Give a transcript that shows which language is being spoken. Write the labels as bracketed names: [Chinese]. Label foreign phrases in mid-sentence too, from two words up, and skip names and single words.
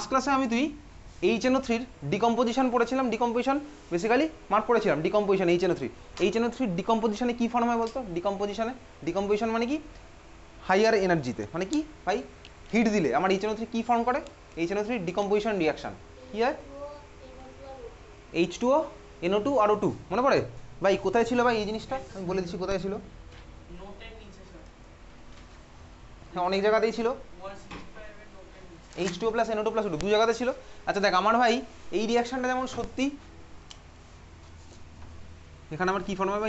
[Bangla] আচ্ছা [English] last class [Bangla] তুই HNO3 ডিকম্পোজিশন পড়েছিলাম, [English] decomposition basically mark [Bangla] পড়েছিলাম, ডিকম্পোজিশন HNO3 ডিকম্পোজিশনে কী ফর্ম হয় বলতো? ডিকম্পোজিশন মানে কি? [English] higher energy, [Bangla] মানে কি ভাই? হিট দিলে আমার HNO3 কী ফর্ম করে? HNO3 [English] decomposition reaction [Bangla] কী হয়? H2O NO2 আর O2, মনে পড়ে ভাই? কোথায় ছিল ভাই এই জিনিসটা? আমি বলে দিচ্ছি কোথায় ছিল। হ্যাঁ, অনেক জায়গাতেই ছিল। H2O প্লাস NO2 প্লাস O2 দু জায়গাতে ছিল। আচ্ছা দেখ আমার ভাই এই রিয়াকশানটা যেমন সত্যি, এখানে আমার কি ফর্ম হবে ভাই?